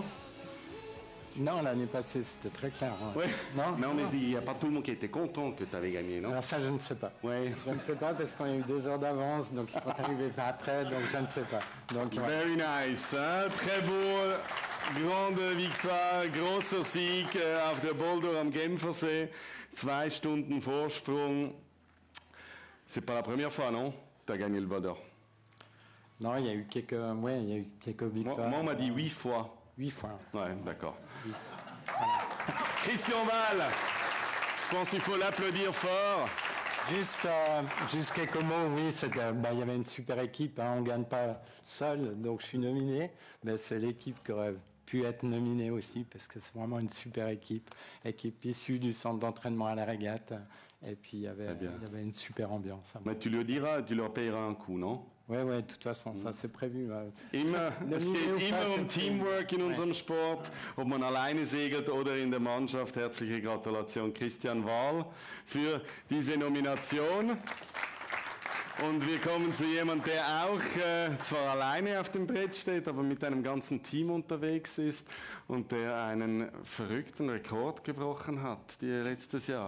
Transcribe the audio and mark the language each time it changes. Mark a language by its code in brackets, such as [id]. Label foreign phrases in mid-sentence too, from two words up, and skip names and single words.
[fr] Non, l'année passée, c'était très clair. Ouais. Non, mais on est dit, il n'y a pas tout le monde qui était content que tu avais gagné, non? Alors ça, je ne sais pas. Ouais. Je ne sais pas parce qu'on a eu 2 heures d'avance, donc ils sont arrivés après, donc je ne sais pas. Donc, ouais. [en] Very nice. [fr] Hein? Très beau. Grande Victoire, [de] grosser Sieg auf der Boulder am Genfersee. 2 Stunden Vorsprung. [fr] C'est pas la première fois, non? Tu as gagné le bol d'or. Non, il y a eu quelques victoires. Moi, on m'a dit 8 fois. 8 fois. Ouais, d'accord. Voilà. Christian Wahl, je pense qu'il faut l'applaudir fort. Juste quelques mots, oui, il y avait une super équipe, hein, on ne gagne pas seul, donc je suis nominé, mais c'est l'équipe qui aurait pu être nominée aussi, parce que c'est vraiment une super équipe issue du centre d'entraînement à la régate, et puis il y avait une super ambiance. Mais tu le diras, tu leur payeras un coup, non? Oui, de toute façon, ça c'est prévu. [de] Es geht immer Teamwork in unserem Sport, ob man alleine segelt oder in der Mannschaft. Herzliche Gratulation Christian Wahl für diese Nomination. Und wir kommen zu jemandem, der auch zwar alleine auf dem Brett steht, aber mit einem ganzen Team unterwegs ist und der einen verrückten Rekord gebrochen hat, letztes Jahr.